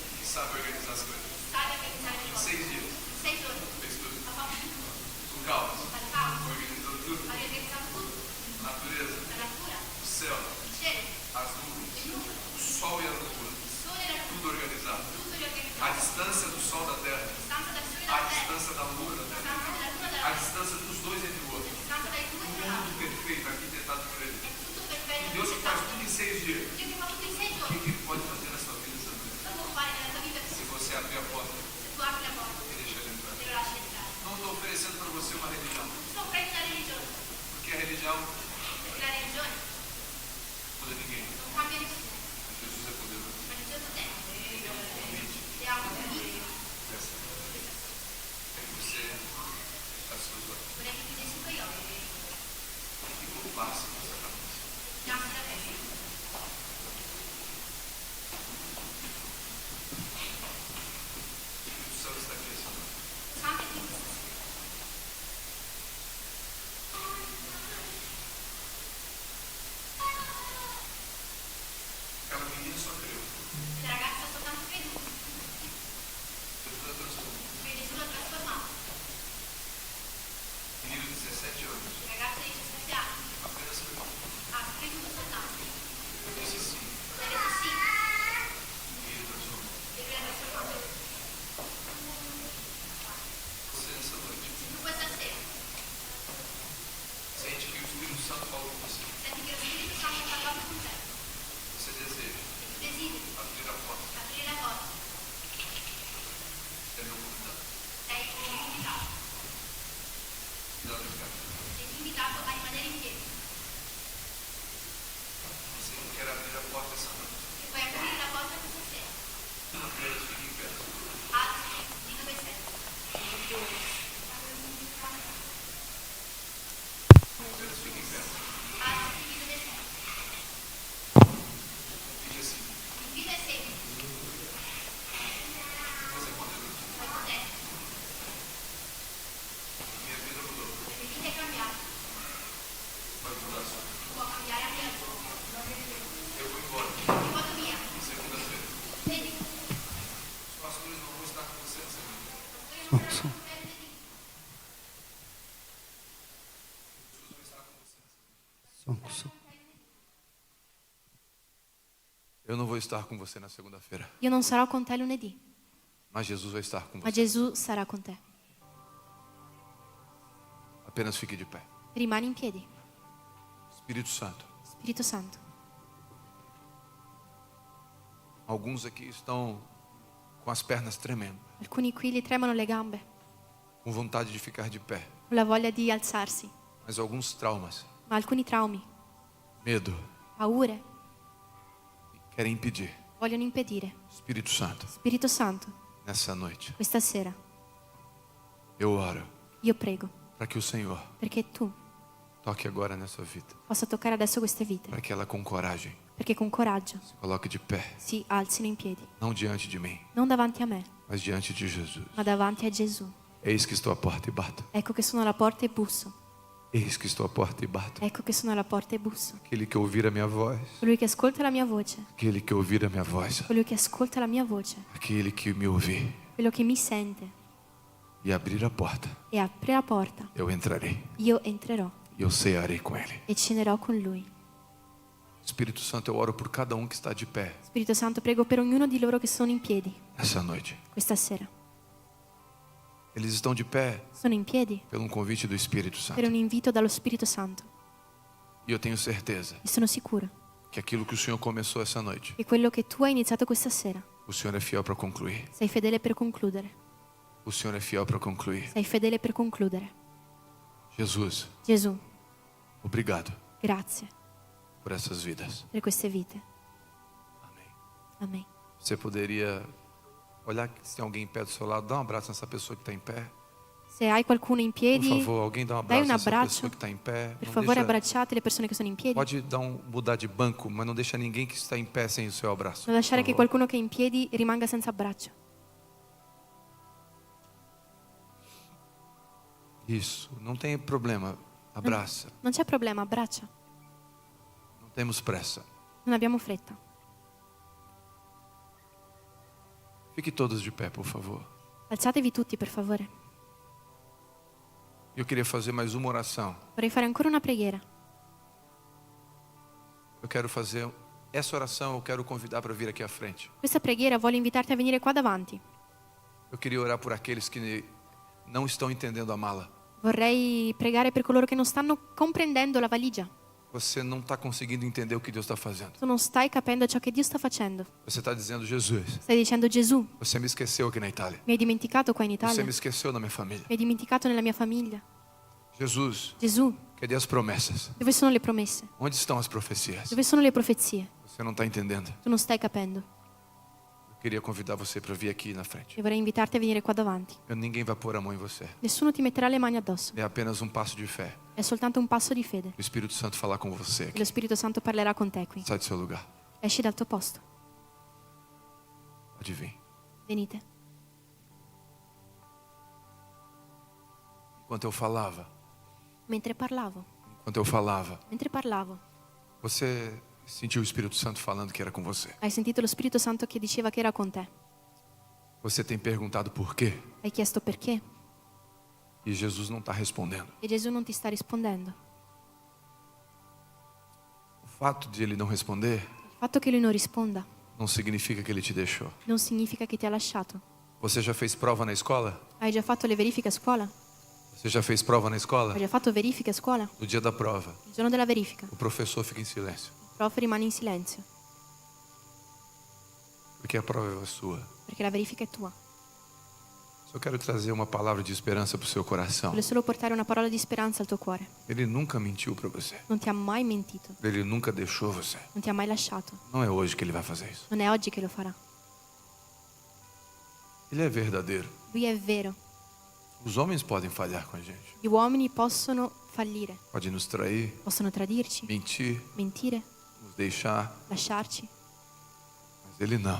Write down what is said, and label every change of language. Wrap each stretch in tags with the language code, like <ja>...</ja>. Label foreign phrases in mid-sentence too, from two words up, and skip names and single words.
<pt>Sabe organizar as coisas.</pt> <it>sabe organizzare le</it> <pt>Em</pt> <it>cose.</it> <pt>6 dias.</pt> <it>6 giorni,</it> <pt>Fez tudo.</pt> <it>ha fatto tutto,</it> <pt>Com calma.</pt> <it>al calmo,</it> <pt>Organizou tudo.</pt> <it>ha organizzato tutto,</it> <pt>A natureza.</pt> <it>la natura,</it> <pt>O céu.</pt> <it>il cielo,</it> <pt>As nuvens.</pt> <it>il nulla,</it> <pt>O sol e a lua.</pt> <it>il sole e la luna,</it> <pt>Tudo organizado.</pt> <it>tutto</it> <pt>A</pt> <it>riorganizzato,</it> <pt>distância do sol da terra.</pt> <it>la distanza dal sole e</it> <pt>A</pt> <it>dalla terra,</it> <pt>distância da lua da</pt> <it>la</it> <pt>terra.</pt> <it>distanza della luna e</it> <pt>A</pt> <it>dalla terra,</it> <pt>distância dos dois entre o outro.</pt> <it>la distanza dai due</it> <pt>Um</pt> <it>tra l'altro.</it> <pt>mundo perfeito arquitetado por ele.</pt> <it>È tutto perfetto,</it> <pt>Deus que faz tudo em 6 dias.</pt> <it>Dio che fa tutto in 6</it> <pt>O</pt> <it>giorni,</it> <pt>que ele pode fazer na sua vida essa noite?</pt> <it>cosa può fare nella tua vita</it> <pt>Se</pt> <it>se</it> <pt>você abrir a porta</pt> <it>tu apri la porta</it> <pt>e deixar ele entrar.</pt> <it>e lo lasci entrare?</it> <pt>Não estou oferecendo para você uma religião.</pt> <it>Non sto offrendo la religione,</it> <pt>Porque a religião</pt> <it>perché la religione</it> <pt>muda ninguém.</pt> <it>non cambia nessuno,</it> <pt>Mas Jesus é poderoso.</pt> <it>ma in certo tempo</it> <pt>Convite.</pt> <it>ti ha un convito,</it> <pt>Essa. É que você fechasse seus olhos.</pt> <it>vorrei che chiudessi i tuoi occhi,</it> <pt>E curvasse a sua cabeça.</pt> <it>tirassi la testa.</it> <pt>O céu está aqui essa noite.</pt> <it>Santo è qui.</it> <pt>Aquela menina só creu.</pt> <it>La ragazza ha soltanto creduto,</it> <pt>Jesus a transformou.</pt> <it>che Gesù l'ha trasformato.</it> <pt>Menino de 17 anos.</pt> <it>La ragazza di 17 anni</it> <pt>Apenas creu.</pt> <it>ha creduto soltanto,</it> <pt>Eu disse sim.</pt> <it>ha detto sì,</it> <pt>E ele transformou.</pt> <it>e lui l'ha trasformato.</it> <pt>Você nessa noite</pt> <it>Tu questa sera</it> <pt>sente que o Espírito Santo falou com você.</pt> <it>senti che lo Spirito Santo ha parlato con te,</it> <pt>Você deseja</pt> <it>e tu desideri</it> <pt>abrir a porta.</pt> <it>aprire la porta,</it> <pt>É meu convidado.</pt> <it>sei invitato,</it> <pt>Dá o lugar.</pt> <it>sei invitato a rimanere in piedi,</it> <pt>Você que quer abrir a porta essa noite.</pt> <it>e puoi aprire la porta questa sera,</it> <pt>Apenas fique em pé.</pt> <it>alzi di dove sei,</it> <pt>Apenas fique em pé.</pt> <it>alzi di dove sei,</it> <pt>Convide assim.</pt> <it>invita e segui,</it> <pt>Você é poderoso.</pt> <it>sei potente,</it> <pt>Minha vida mudou.</pt> <it>la mia vita è cambiata,</it> <pt>Pode mudar a sua.</pt> <it>può cambiare anche la tua,</it> <pt>Eu vou embora.</pt> <it>io vado via,</it> <pt>Segunda-feira.</pt> <it>vedi,</it> <pt>Os pastores não vão estar com você na segunda.</pt> <it>io non sarò con te lunedì,</it> <pt>Jesus vai estar com você na segunda. Eu não vou estar com você na segunda-feira.</pt> <it>io non sarò con te lunedì,</it> <pt>Mas Jesus vai estar com</pt> <it>ma</it> <pt>você.</pt> <it>Gesù sarà con te.</it> <pt>Apenas fique de pé.</pt> <it>Rimani in piedi,</it> <pt>Espírito Santo.</pt> <it>Spirito Santo.</it> <pt>Alguns aqui estão com as pernas tremendo,</pt> <it>Alcuni qui gli tremano le gambe,</it> <pt>com vontade de ficar de pé.</pt> <it>con la voglia di alzarsi,</it> <pt>Mas alguns traumas,</pt> <it>ma alcuni traumi,</it> <pt>medo,</pt> <it>paure,</it> <pt>querem impedir.</pt> <it>vogliono impedire.</it> <pt>Espírito Santo,</pt> <it>Spirito Santo,</it> <pt>nessa noite,</pt> <it>questa sera</it> <pt>eu oro</pt> <it>io prego</it> <pt>para que o Senhor</pt> <it>perché tu</it> <pt>toque agora nessa vida,</pt> <it>possa toccare adesso queste vite,</it> <pt>para que ela com coragem</pt> <it>perché con coraggio</it> <pt>se coloque de pé,</pt> <it>si alzino in piedi,</it> <pt>não diante de mim,</pt> <it>non davanti a me,</it> <pt>mas diante de Jesus.</pt> <it>ma davanti a Gesù.</it> <pt>Eis que estou à porta e bato.</pt> <it>Ecco che sono alla porta e busso,</it> <pt>Eis que estou à porta e bato.</pt> <it>ecco che sono alla porta e busso.</it> <pt>Aquele que ouvir a minha voz,</pt> <it>Colui che ascolta la mia voce,</it> <pt>aquele que ouvir a minha voz,</pt> <it>colui che ascolta la mia voce,</it> <pt>aquele que me ouvir</pt> <it>quello che mi sente</it> <pt>e abrir a porta,</pt> <it>e apre la porta,</it> <pt>eu entrarei.</pt> <it>io entrerò</it> <pt>E eu cearei com ele.</pt> <it>e cenerò con lui.</it> <pt>Espírito Santo, eu oro por cada um que está de pé</pt> <it>Spirito Santo, prego per ognuno di loro che sono in piedi</it> <pt>nessa noite.</pt> <it>questa sera.</it> <pt>Eles estão de pé</pt> <it>Sono in piedi</it> <pt>pelo convite do Espírito</pt> <it>per</it> <pt>Santo.</pt> <it>un invito dallo Spirito Santo</it> <pt>E eu tenho certeza</pt> <it>e sono sicura</it> <pt>que aquilo que o Senhor começou essa noite,</pt> <it>che quello che tu hai iniziato questa sera</it> <pt>o Senhor é fiel para concluir.</pt> <it>sei fedele per concludere.</it> <pt>O Senhor é fiel para concluir.</pt> <it>Sei fedele per concludere.</it> <pt>Jesus,</pt> <it>Gesù,</it> <pt>obrigado</pt> <it>grazie</it> <pt>por essas vidas.</pt> <it>per queste vite.</it> <pt>Amém.</pt> <it>Amen.</it> <pt>Você poderia olhar se tem alguém em pé do seu lado, dá um abraço nessa pessoa que está em pé.</pt> <it>Se hai qualcuno in</it> <pt>Por</pt> <it>piedi,</it> <pt>favor, alguém dá um</pt> <it>dai</it> <pt>abraço</pt> <it>un</it> <pt>nessa</pt> <it>abbraccio.</it> <pt>pessoa que está em pé.</pt> <it>Per</it> <pt>Não</pt> <it>favore</it> <pt>deixa-</pt> <it>abbracciate le persone che sono in piedi.</it> <pt>Pode dar mudar de banco, mas não deixa ninguém que está em pé sem o seu abraço.</pt> <it>Non lasciare</it> <pt>por</pt> <it>che</it> <pt>favor.</pt> <it>qualcuno che è in piedi rimanga senza abbraccio.</it> <pt>Isso, não tem problema. Abraça.</pt> <it>Non c'è problema, abbraccia.</it> <pt>Não temos pressa.</pt> <it>Non abbiamo fretta.</it> <pt>Fiquem todos de pé, por favor.</pt> <it>Alzatevi tutti, per favore.</it> <pt>Eu queria fazer mais uma oração.</pt> <it>Vorrei fare ancora una preghiera.</it> <pt>Eu quero fazer essa oração, eu quero convidar para vir aqui à frente.</pt> <it>Questa preghiera voglio invitarti a venire qua davanti.</it> <pt>Eu queria orar por aqueles que não estão entendendo a mala.</pt> <it>Vorrei pregare per coloro che non stanno comprendendo la valigia.</it> <pt>Você não está conseguindo entender o que Deus está fazendo.</pt> <it>Tu non stai capendo ciò che Dio sta facendo.</it> <pt>Você está dizendo, Jesus,</pt> <it>Stai dicendo: Gesù,</it> <pt>você me esqueceu aqui na Itália.</pt> <it>mi hai dimenticato qua in</it> <pt>Você</pt> <it>Italia?</it> <pt>me esqueceu na minha família.</pt> <it>Mi hai dimenticato nella mia famiglia?</it> <pt>Jesus,</pt> <it>Gesù,</it> <pt>cadê as promessas?</pt> <it>dove sono le promesse?</it> <pt>Onde estão as profecias?</pt> <it>Dove sono le profezie?</it> <pt>Você não está entendendo.</pt> <it>Tu non stai capendo.</it> <pt>Eu queria convidar você para vir aqui na frente.</pt> <it>E vorrei invitarti a venire qua davanti.</it> <pt>Ninguém vai pôr a mão em você.</pt> <it>Nessuno ti metterà le mani addosso.</it> <pt>É apenas um passo de fé.</pt> <it>È soltanto un passo di fede.</it> <pt>O Espírito Santo falar com você</pt> <it>E</it> <pt>aqui.</pt> <it>lo Spirito Santo parlerà con te qui.</it> <pt>Sai do seu lugar.</pt> <it>Esci dal tuo posto.</it> <pt>Pode vir.</pt> <it>Venite.</it> <pt>Enquanto eu falava,</pt> <it>Mentre parlavo,</it> <pt>você sentiu o Espírito Santo falando que era com você.</pt> <it>hai sentito lo Spirito Santo che diceva che era con te.</it> <pt>Você tem perguntado por quê?</pt> <it>Hai chiesto perché</it> <pt>E Jesus não está respondendo.</pt> <it>e Gesù non ti sta rispondendo.</it> <pt>O fato de ele não responder</pt> <it>Il fatto che lui non risponda</it> <pt>não significa que ele te deixou.</pt> <it>non significa che ti ha lasciato.</it> <pt>Você já fez prova na escola?</pt> <it>Hai già fatto le verifiche a scuola?</it> <pt>Você já fez prova na escola?</pt> <it>Hai già fatto verifiche a scuola?</it> <pt>No dia da prova,</pt> <it>Il giorno della verifica,</it> <pt>o professor fica em silêncio.</pt> <it>il prof rimane in silenzio,</it> <pt>Porque a prova é sua.</pt> <it>perché la verifica è tua.</it> <pt>Só quero trazer uma palavra de esperança para o seu coração.</pt> <it>Voglio solo portare una parola di speranza al tuo cuore.</it> <pt>Ele nunca mentiu para você.</pt> <it>Non ti ha mai mentito,</it> <pt>Ele nunca deixou você.</pt> <it>non ti ha mai lasciato.</it> <pt>Não é hoje que ele vai fazer isso.</pt> <it>Non è oggi che lo farà.</it> <pt>Ele é verdadeiro.</pt> <it>Lui è vero.</it> <pt>Os homens podem falhar com a gente.</pt> <it>Gli uomini possono fallire,</it> <pt>Pode nos trair,</pt> <it>possono tradirci,</it> <pt>mentir,</pt> <it>mentire,</it> <pt>nos deixar.</pt> <it>lasciarci,</it> <pt>Mas ele não.</pt>